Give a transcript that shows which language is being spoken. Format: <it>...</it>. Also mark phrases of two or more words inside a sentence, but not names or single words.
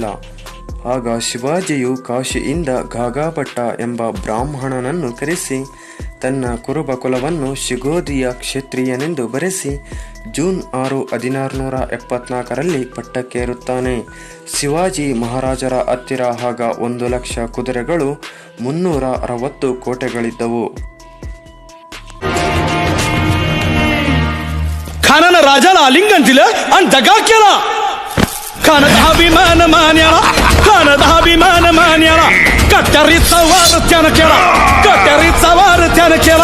<kn>ಆಗ ಶಿವಾಜಿಯು ಕಾಶಿಯಿಂದ ಘಾಘಭಟ್ಟ ಎಂಬ ಬ್ರಾಹ್ಮಣನನ್ನು ಕರೆಸಿ ತನ್ನ ಕುರುಬ ಕುಲವನ್ನು ಶಿಗೋದಿಯ ಕ್ಷತ್ರಿಯನೆಂದು ಬರೆಸಿ ಜೂನ್ 6, 1674ರಲ್ಲಿ ಪಟ್ಟಕ್ಕೇರುತ್ತಾನೆ. ಶಿವಾಜಿ ಮಹಾರಾಜರ ಹತ್ತಿರ ಆಗ 1,00,000 ಕುದುರೆಗಳು, 360 ಕೋಟೆಗಳಿದ್ದವು.</kn> <mr>खानानं राजाला आलिंगन दिलं आणि दगा केला. खानात अभिमान मान्याला, खानात अभिमान मान्याला, कट्यारीचा वार त्यानं केला, कट्यारीचा वार त्यानं केला.</mr>